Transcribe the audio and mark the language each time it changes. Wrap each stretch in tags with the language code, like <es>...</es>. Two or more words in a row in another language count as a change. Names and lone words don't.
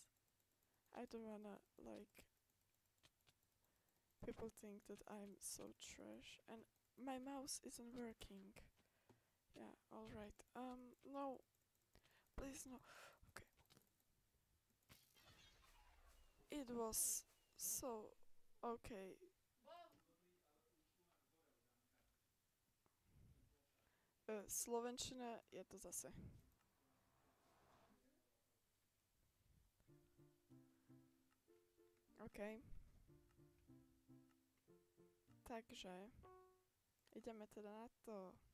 <en>I don't wanna, like, people think that I'm so trash and my mouse isn't working. Yeah, alright. No. Please, no. Okay. It was so okay.</en> <sk>Slovenčina je to zase. OK. Takže ideme teda na to.</sk>